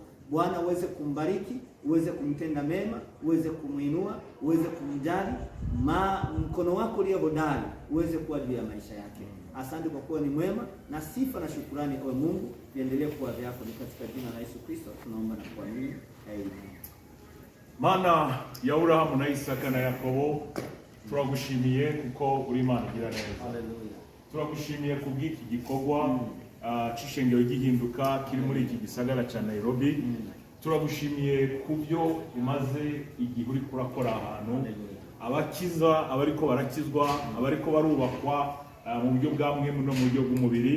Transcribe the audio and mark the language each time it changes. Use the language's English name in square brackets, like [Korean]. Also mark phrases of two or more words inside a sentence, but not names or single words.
[Swahili] Bwana uweze kumbariki, uweze kumtenda mema, uweze kumuinua, uweze kumjali, mkono wako ulio hodari uweze kuwa juu ya maisha yake. Asante kwa kuwa ni mwema, na sifa na shukrani kwa Mungu viendelee kuwa vyako. Ni katika jina la Yesu Kristo tunaomba na kuamini. Amen. [Rundi] Mana ya Abrahamu na Isaka na Yakobo, turagushimiye kuko uri Imana igira neza. Haleluya. Turagushimiye kubw'iki gikorwa cy'ishengero gihinduka kiri muri iki gisagara cya Nairobi. Turagushimiye kubyo umaze igihe uri kurakora ahantu, abakiza, abariko barakizwa, abariko barubakwa mu buryo bwa mwemu no mu buryo bw'umubiri.